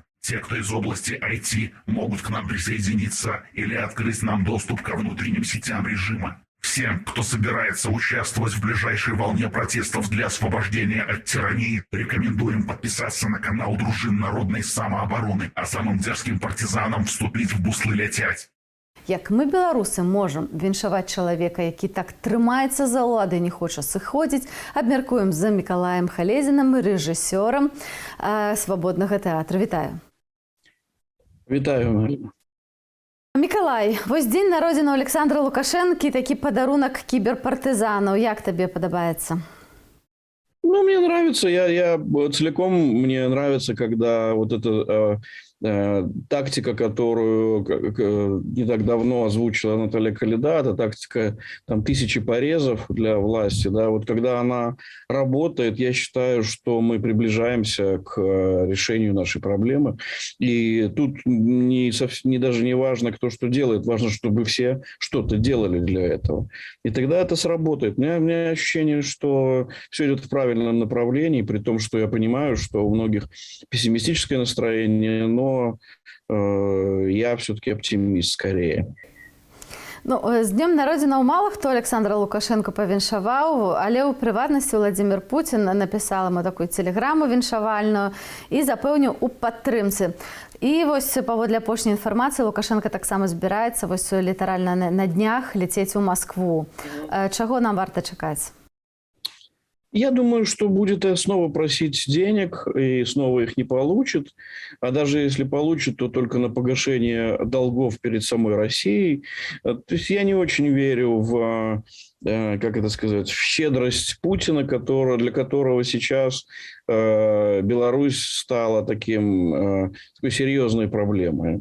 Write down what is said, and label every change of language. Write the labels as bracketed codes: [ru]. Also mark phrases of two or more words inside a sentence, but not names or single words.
[ru] Те, кто из области IT, могут к нам присоединиться или открыть нам доступ ко внутренним сетям режима. Всем, кто собирается участвовать в ближайшей волне протестов для освобождения от тирании, рекомендуем подписаться на канал Дружин народной самообороны, а самым дерзким партизанам вступить в буслы летять. [be] Як мы, беларусы, можам віншаваць чалавека, які так трымаецца за ўлады, не хоча сыходзіць, абмяркуем за Мікалаем Халезінам, рэжысёрам свабоднага тэатра. Вітаю. Вітаю, Марина. Мікалай, вось дзень народзінаў Александра Лукашэнкі, такі падарунак кіберпартызанаў. Як табе падабаецца? Ну, [ru] мне нравится, я целиком, мне нравится, когда вот эта тактика, которую не так давно озвучила Наталья Каледа, это тактика там, 1000 порезов для власти, да, вот когда она работает, я считаю, что мы приближаемся к решению нашей проблемы, и тут даже не важно, кто что делает, важно, чтобы все что-то делали для этого, и тогда это сработает. У меня ощущение, что все идет в правильном направлении, при том, что я понимаю, что у многих пессимистическое настроение, но я все-таки оптимист скорее. [be] Ну, з днем народзінаў мала хто Александра Лукашенко павіншаваў, але ў прыватнасці Владимир Путин напісаў яму такую телеграму віншавальную і запэўніў у падтрымцы. І вось паводле апошняй інфармацыі Лукашенко таксама збіраецца вось літаральна на днях лецець у Москву. Чаго нам варта чакаць? [ru] Я думаю, что будет снова просить денег и снова их не получит. А даже если получит, то только на погашение долгов перед самой Россией. То есть я не очень верю в, как это сказать, в щедрость Путина, для которого сейчас Беларусь стала такой серьезной проблемой.